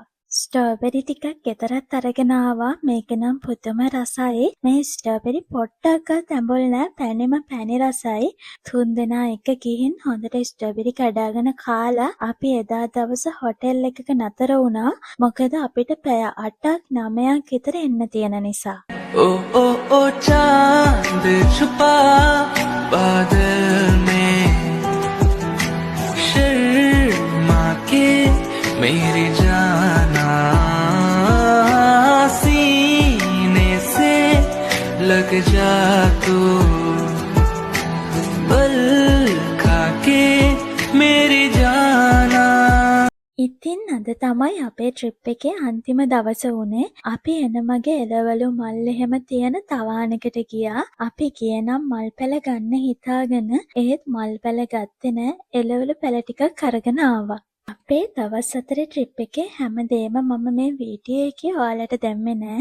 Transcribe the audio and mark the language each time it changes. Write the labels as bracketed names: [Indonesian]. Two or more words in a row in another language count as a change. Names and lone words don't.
[Sinhala] ස්ට්‍රෝබෙරි ටිකක් ගෙදරත් අරගෙන ආවා. මේක නම් පුදුම රසයි. මේ ස්ට්‍රෝබෙරි පොට්ටක්වත් ඇඹුල් නෑ. පැණිම පැණි රසයි. තුන්දෙනා එක ගිහින් හොඳට ස්ට්‍රෝබෙරි කඩාගෙන කාලා අපි එදා දවස හොටෙල් එකක නතර වුණා. මොකද අපිට පැය 8ක් 9ක් විතර එන්න තියෙන නිසා. [Hindi] ओ ओ ओ चांद छुपा बादल में शर्मा के मेरी जाना सीने से लग जा तू बल खा के मेरी जाना. [Sinhala] ඉතින් අද තමයි අපේ ට්‍රිප් එකේ අන්තිම දවස වුණේ. අපි එන මගේ එළවලු මල් එහෙම තියෙන තවානකට ගියා. අපි ගියේ නම් මල් පැල ගන්න හිතාගෙන ඒත් මල් පැල ගත්තේ නෑ. එළවලු පැල ටිකක් අරගෙන ආවා. අපේ දවස් 4 ට්‍රිප් එකේ හැමදේම මම මේ වීඩියෝ එකේ ඔයාලට දැම්මේ නෑ.